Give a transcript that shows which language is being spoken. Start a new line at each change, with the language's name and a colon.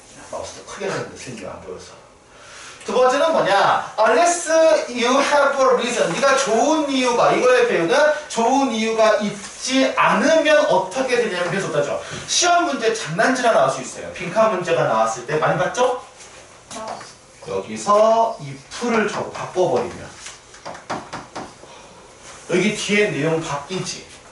Korean: 마우스도 크게 하는데 선생님이 안 보여서. 두 번째는 뭐냐?
English: Unless you have a reason.
Korean: 네가 좋은 이유가, 이거의 배우는 좋은 이유가 있지 않으면 어떻게 되냐면 그래서 어떠죠? 시험 문제 장난질이 나올 수 있어요. 빈칸 문제가 나왔을 때 많이 봤죠? 여기서 if를 바꿔버리면 여기 뒤에 내용 바뀌지.